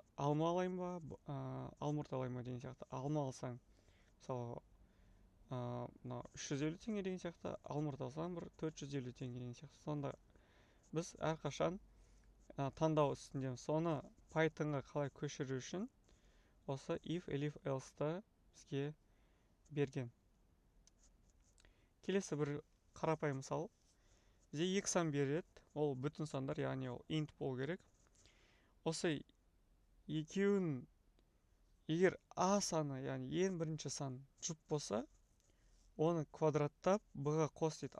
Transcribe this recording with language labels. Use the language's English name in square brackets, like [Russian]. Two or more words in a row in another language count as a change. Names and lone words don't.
[Kazakh] Алма алайын ба, алмұрт алайын ба деген сияқты. Алма алсаң, мысалы, 350 теңге деген сияқты, алмұрт алсаң 450 теңге деген сияқты. Сонда біз әрқашан таңдау үстіндеміз. Соны Pythonға қалай көшіру үшін осы if, elif, else-ті бізге берген. Келесі бір қарапайым мысал. Бізде екі сан береді. Ол бүтін сандар, яғни ол int болу керек. Осы екеуін егер a саны, яғни ең бірінші сан жұп болса, оны квадраттап b-ға қос дейді.